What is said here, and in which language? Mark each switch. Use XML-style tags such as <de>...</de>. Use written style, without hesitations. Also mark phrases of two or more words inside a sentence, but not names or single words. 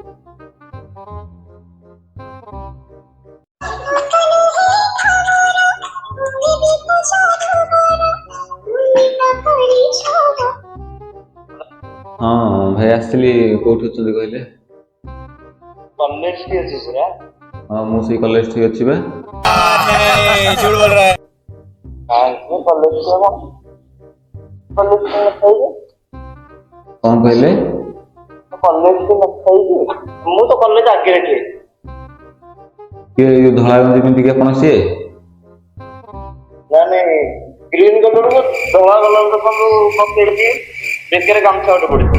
<or>ହଁ ଭାଇ ଆସିଥିଲି, କୋଉଠି ଅଛନ୍ତି କହିଲେ? କଲେଜ ଠି ଅଛି ପୁରା। ହଁ ମୁଁ ସେଇ କଲେଜ ଠି ଅଛି ବା।</or> <hi>झूठ बोल रहा है।</hi> <or>କଲେଜ କଣ କହିଲେ? ମୁଁ ତ କଲେଜ ଆଗରେ ଠିଆ। କିଏ ଏଇ ଯୋଉ ଧଳା ଗଞ୍ଜି ପିନ୍ଧିକି ଆପଣ ସିଏ? ନାଇଁ ଗ୍ରୀନ କଲରକୁ ଧଳା କଲର ପକେଇକି ବେକରେ ଗାମୁଛା ଗୋଟେ ପଡିଛି।</or>